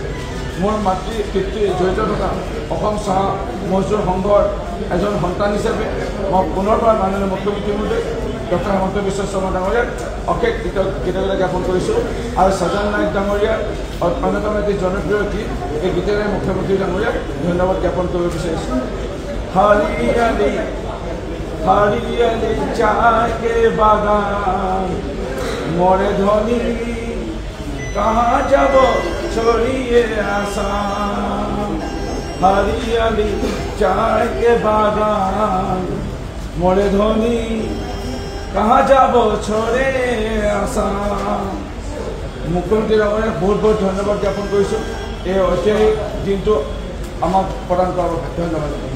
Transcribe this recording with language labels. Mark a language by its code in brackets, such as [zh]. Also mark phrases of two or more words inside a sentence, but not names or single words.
[as] মোৰ মাতৃ পিতৃ জড়িত থকা অসম চাহ মজদুৰ সংঘৰ এজন সন্তান হিচাপে মই পুনৰবাৰ মাননীয় মুখ্যমন্ত্ৰী মহোদয় ডক্টৰ হিমন্ত বিশ্ব শৰ্মা ডাঙৰীয়াক অশেষ কৃতজ্ঞতা জ্ঞাপন কৰিছোঁ। আৰু সজন নায়ক ডাঙৰীয়াৰ অন্যতম এটি জনপ্ৰিয় গীত, এই গীতেৰে মুখ্যমন্ত্ৰী ডাঙৰীয়াক ধন্যবাদ জ্ঞাপন কৰিব বিচাৰিছোঁ। [hi] हरियाली हरियाली चाय के बागान मोरे धनी कहाँ जब छोड़िए आसाम, हरियाली चाय के बागान मोरे धोनी कहाँ যাব छोड़े आसाम। [as] মুখ্যমন্ত্ৰী ডাঙৰীয়াক বহুত বহুত ধন্যবাদ জ্ঞাপন কৰিছোঁ এই ঐতিহাসিক দিনটো আমাক প্ৰদান কৰাৰ বাবে। ধন্যবাদ।